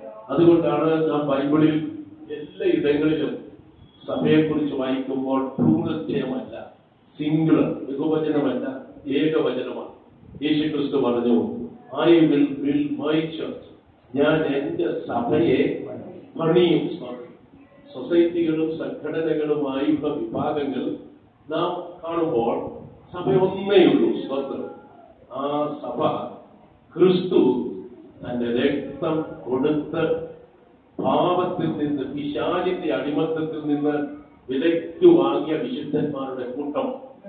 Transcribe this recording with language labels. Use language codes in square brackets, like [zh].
[ml] അതുകൊണ്ടാണ് നാം ബൈബിളിൽ എല്ലാ ഇടങ്ങളിലും സഭയെക്കുറിച്ച് വായിക്കുമ്പോൾ പൂർണ്ണജയമല്ല, സിംഗുലർ, ബഹുവചനമല്ല, ഏകവചനമാണ്. യേശു ക്രിസ്തു പറഞ്ഞു, [en] I will build my church. [ml] ഞാൻ എന്റെ സഭയെ പണിയും. സൊസൈറ്റികളും സംഘടനകളുമായുള്ള വിഭാഗങ്ങൾ നാം കാണുമ്പോൾ സഭ ഒന്നേയുള്ളൂ. സ്തോത്രം. ആ സഭ ക്രിസ്തു തന്റെ രക്തം കൊടുത്ത് പാപത്തിൽ നിന്ന്, പിശാചിന്റെ അടിമത്തത്തിൽ നിന്ന് വിലയ്ക്ക് വാങ്ങിയ വിശുദ്ധന്മാരുടെ കൂട്ടം.